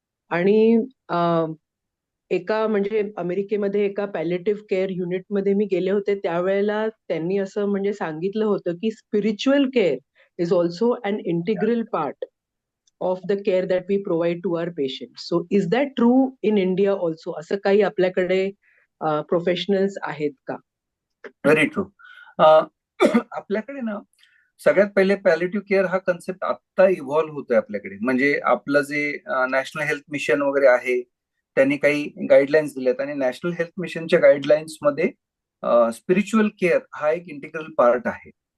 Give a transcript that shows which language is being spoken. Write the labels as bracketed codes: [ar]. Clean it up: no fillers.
[mr] आणि एका म्हणजे अमेरिकेमध्ये एका पॅलिएटिव्ह केअर युनिटमध्ये मी गेले होते, त्यावेळेला त्यांनी असं म्हणजे सांगितलं होतं की [en] Spiritual care is also an integral part of the care that we provide to our patients. So is that true in India also? [mr] असं काही आपल्याकडे प्रोफेशनल्स आहेत का? [en] Very true. [mr] आपल्याकडे ना सगळ्यात पहिले पॅलिएटिव्ह केअर हा कन्सेप्ट आता इव्हॉल्व्ह होतोय आपल्याकडे. म्हणजे आपलं जे नॅशनल हेल्थ मिशन वगैरे आहे त्यांनी काही गाईडलाईन्स दिल्यात आणि नॅशनल हेल्थ मिशनच्या गाईडलाईन्स मध्ये स्पिरिच्युअल केअर हा एक इंटिग्रल पार्ट आहे.